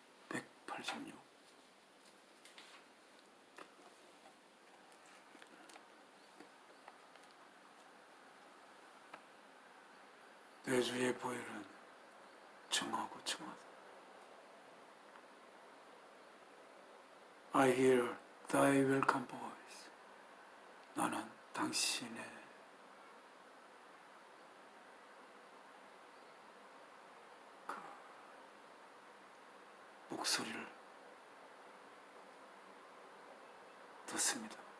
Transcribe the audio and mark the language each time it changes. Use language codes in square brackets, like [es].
[ko] 186. 내 주의 보혈은 청하고 청하다. [en] I hear thy welcome voice. [ko] 나는 당신의 그 목소리를 듣습니다.